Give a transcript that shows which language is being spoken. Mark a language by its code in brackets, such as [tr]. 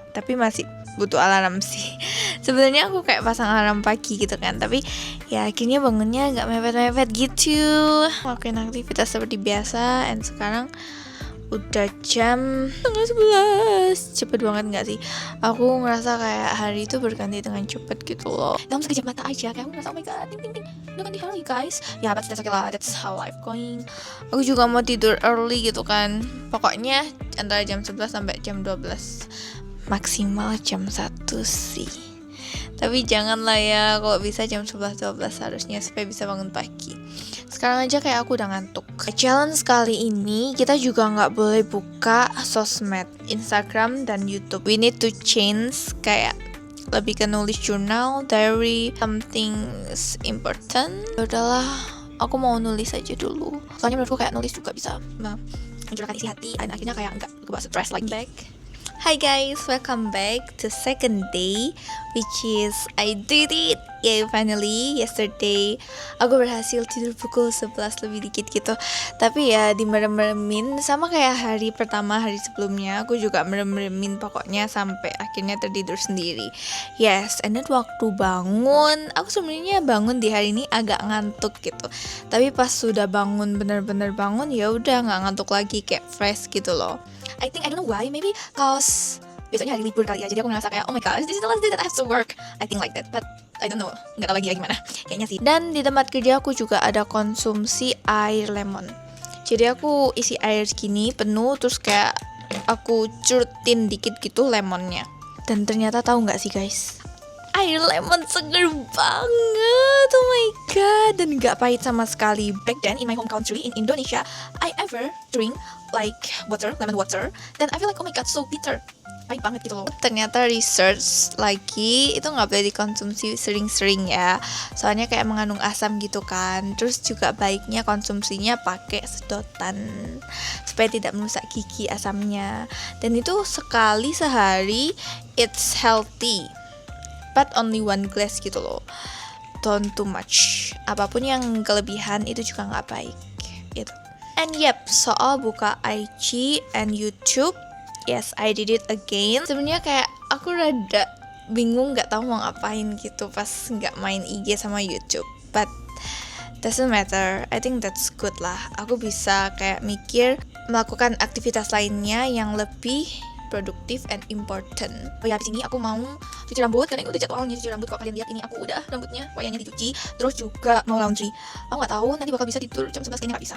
[id] Tapi masih butuh alarm sih. Sebenarnya aku kayak pasang alarm pagi gitu kan, tapi ya akhirnya bangunnya gak mepet-mepet gitu. Lakuin aktivitas seperti biasa. Dan sekarang udah jam setengah 11. Cepet banget gak sih? Aku ngerasa kayak hari itu berganti dengan cepet gitu loh. Dalam sekejap mata aja kayak aku ngerasa oh my god, ting ting ting, udah ganti hari guys. [en] Ya but that's okay lah, that's how life going. [id] Aku juga mau tidur early gitu kan. Pokoknya antara jam 11 sampai jam 12, maksimal jam 1 sih. Tapi janganlah ya, kalau bisa jam 11-12 harusnya supaya bisa bangun pagi. Sekarang aja kayak aku udah ngantuk. Challenge kali ini kita juga nggak boleh buka sosmed, Instagram dan YouTube. [en] We need to change kayak lebih ke nulis jurnal, diary, something important. [id] Udahlah, aku mau nulis aja dulu. Soalnya menurutku kayak nulis juga bisa mencurahkan isi hati dan akhirnya kayak nggak kebawa stres lagi. [en] Hi guys, welcome back to second day, which is I did it. [id] Yeah, finally yesterday aku berhasil tidur pukul 11 lebih dikit gitu. Tapi ya dimerem-meremin sama kayak hari pertama, hari sebelumnya aku juga merem-meremin pokoknya sampai akhirnya tertidur sendiri. Yes, and then waktu bangun, aku sebenarnya bangun di hari ini agak ngantuk gitu. Tapi pas sudah bangun bener-bener bangun ya udah nggak ngantuk lagi, kayak fresh gitu loh. [en] I think I don't know why, maybe cause besoknya hari libur kali ya, jadi aku ngerasa kayak oh my god, this is the last day that I have to work. I think like that, but I don't know, nggak tahu lagi ya gimana, kayaknya sih. [id] Dan di tempat kerja aku juga ada konsumsi air lemon. Jadi aku isi air gini penuh, terus kayak aku curutin dikit gitu lemonnya. Dan ternyata tahu nggak sih guys, air lemon seger banget, oh my god, dan gak pahit sama sekali. [en] Back then in my home country in Indonesia, I ever drink like water, lemon water, then I feel like oh my god so bitter, pahit banget gitu loh. [id] Ternyata research lagi itu nggak boleh dikonsumsi sering-sering ya, soalnya kayak mengandung asam gitu kan. Terus juga baiknya konsumsinya pakai sedotan supaya tidak merusak gigi asamnya. Dan itu sekali sehari, it's healthy, but only one glass gitu loh. Don't too much. Apapun yang kelebihan itu juga nggak baik gitu. [en] And yep, soal buka IG and YouTube, yes, I did it again. [id] Sebenarnya kayak aku rada bingung, nggak tahu mau ngapain gitu pas nggak main IG sama YouTube. [en] But doesn't matter, I think that's good lah. [id] Aku bisa kayak mikir melakukan aktivitas lainnya yang lebih produktif and important. Oh ya, habis ini aku mau cuci rambut karena ini udah jadwalnya cuci rambut. Kalau kalian lihat ini aku udah rambutnya wayangnya dicuci. Terus juga mau laundry. Aku nggak tahu nanti bakal bisa tidur jam 11, kayaknya nggak bisa.